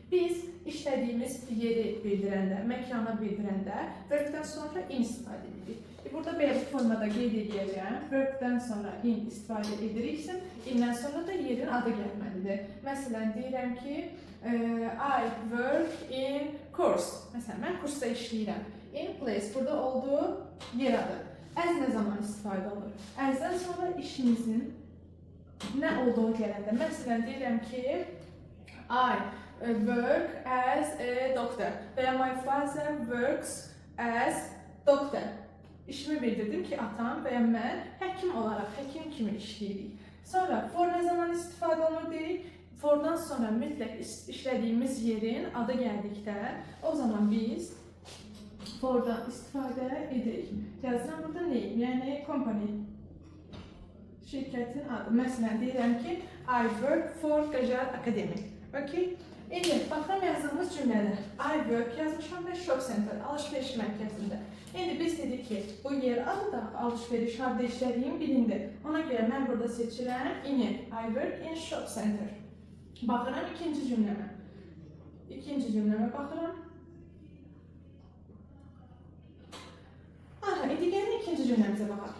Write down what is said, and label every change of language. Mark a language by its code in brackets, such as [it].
[az] Biz işlədiyimiz yeri bildirəndə, məkanı bildirəndə verbdən sonra in istifadə edirik. Burada belə bir formada qeyd edəcəyəm. Verbdən sonra in istifadə ediriksə, indən sonra da yerin adı gəlməlidir. Məsələn, deyirəm ki, [en] I work in course. [az] Məsələn, mən kursda işləyirəm. In place, burada olduğu yer adı. As nə zaman istifadə olur? As'dən sonra işinizin nə olduğu gələndə. Məsələn, deyirəm ki, [en] I work as a doctor [az] və ya [en] my father works as doctor. [az] İşimi bildirdim ki, atam və ya mən həkim olaraq, həkim kimi işləyirik. Sonra for nə zaman istifadə olunur deyirik. Fordan sonra mütləq işlədiyimiz yerin adı gəldikdə, o zaman biz fordan istifadə edirik. Yazıram burada neyim? Yəni company. Şirkətin adı. Məsələn, deyirəm ki, [en] I work for Qacar Akademi. Okay? [az] İndi, baxıram yazdığımız cümlədə [en] I work [az] yazmışam və [en] shop center, [az] alışveriş mərkəzində. İndi biz dedik ki, bu yer adı da alışveriş, harda işlədiyim bilindir. Ona görə mən burada seçirəm ini. [en] I work in shop center. [az] Baxıram ikinci cümləmə. İkinci cümləmə baxıram. Aha, indi gəlin ikinci cümləmizə baxaq.